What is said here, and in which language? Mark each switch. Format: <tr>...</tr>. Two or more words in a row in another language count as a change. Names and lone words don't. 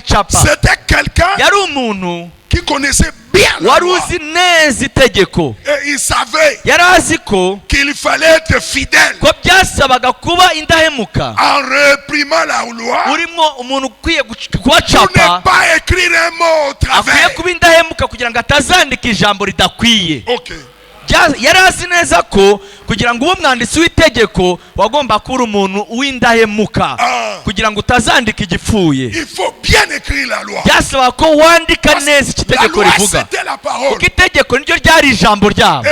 <fr>C'était quelqu'un qui connaissait bien la loi. Et il savait qu'il fallait être fidèle. En réprimant la loi, pour ne pas écrire un mot au travers. Ok.</fr> <rw>yari azi neza ko kugira ngo ube umwanditsi w'itegeko wagomba kuba umuntu w'indahemuka kugira ngo utazandika igipfuye. byasaba ko wandika neza itegeko rivuga kuko itegeko niryo ryari ijambo ryabo.</rw>